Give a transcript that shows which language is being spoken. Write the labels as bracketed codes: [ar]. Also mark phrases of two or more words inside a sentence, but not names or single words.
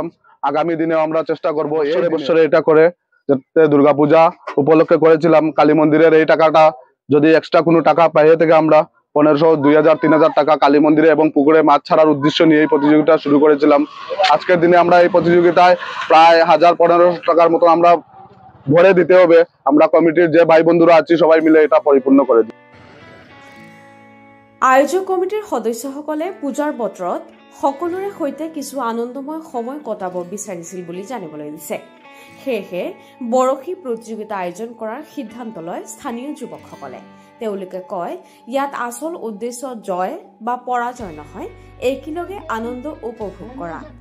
[bn] আগামী দিনেও আমরা চেষ্টা করব এই বছরে এটা করে, যাতে দুর্গাপূজা উপলক্ষে করেছিলাম কালী মন্দিরের এই টাকাটা যদি এক্সট্রা কোনো টাকা পাইয়ে থেকে আমরা 1500, 2000, 3000 টাকা কালী মন্দিরে এবং পুকুরে মাছ ছাড়ার উদ্দেশ্য নিয়ে এই প্রতিযোগিতা শুরু করেছিলাম। আজকের দিনে আমরা এই প্রতিযোগিতায় প্রায় 1000-1500 টাকার মতো আমরা ভরে দিতে হবে। আমরা কমিটির যে ভাই বন্ধুরা আছি সবাই মিলে এটা পরিপূর্ণ করে দিই। [as] আয়োজক কমিটিৰ সদস্যসকলে পূজাৰ বতৰত সকলোৰে সৈতে কিছু আনন্দময় সময় কটাব বিচাৰিছিল বুলি জানিবলৈ দিছে। সেয়েহে বৰশী প্ৰতিযোগিতা আয়োজন কৰাৰ সিদ্ধান্ত লয় স্থানীয় যুৱকসকলে। তেওঁলোকে কয়, ইয়াত আচল উদ্দেশ্য জয় বা পৰাজয় নহয়, একেলগে আনন্দ উপভোগ কৰা।